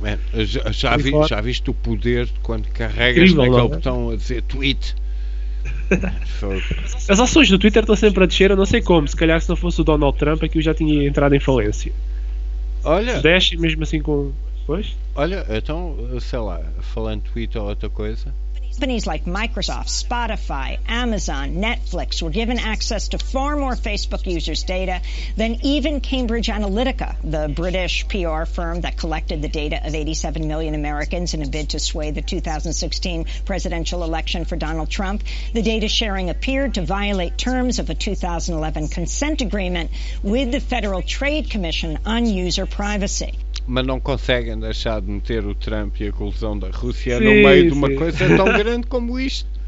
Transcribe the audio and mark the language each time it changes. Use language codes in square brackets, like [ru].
[pt] Man, já viste o poder de quando carregas naquele botão a dizer tweet? As ações do Twitter estão sempre a descer, eu não sei como, se calhar se não fosse o Donald Trump aqui eu já tinha entrado em falência. Olha, desce mesmo assim com... Pois? Olha, então, sei lá, falando tweet ou outra coisa. [en] Companies like Microsoft, Spotify, Amazon, Netflix were given access to far more Facebook users' data than even Cambridge Analytica, the British PR firm that collected the data of 87 million Americans in a bid to sway the 2016 presidential election for Donald Trump. The data sharing appeared to violate terms of a 2011 consent agreement with the Federal Trade Commission on user privacy. [pt] Mas não conseguem deixar de meter o Trump e a colusão da Rússia, sim, no meio, sim, de uma coisa tão grande como isto.